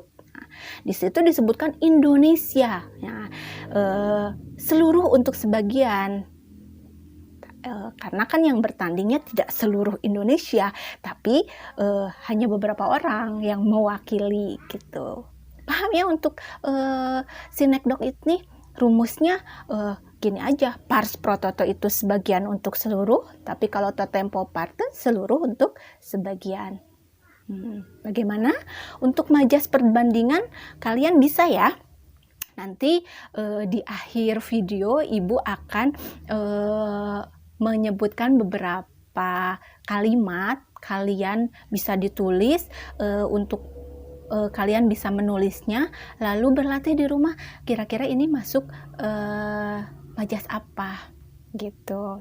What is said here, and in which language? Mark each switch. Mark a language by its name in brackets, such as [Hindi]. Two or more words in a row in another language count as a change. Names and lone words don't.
[Indonesian] Nah, di situ disebutkan Indonesia, ya, seluruh untuk sebagian. Karena kan yang bertandingnya tidak seluruh Indonesia, tapi hanya beberapa orang yang mewakili gitu. Paham ya untuk sinekdok ini rumusnya gini aja, [Latin] pars pro toto [Indonesian] itu sebagian untuk seluruh, tapi kalau [Latin] totem pro parte [Indonesian] seluruh untuk sebagian. Bagaimana? Untuk majas perbandingan kalian bisa ya. Nanti di akhir video Ibu akan menyebutkan beberapa kalimat, kalian bisa ditulis untuk kalian bisa menulisnya, lalu berlatih di rumah kira-kira ini masuk majas apa gitu.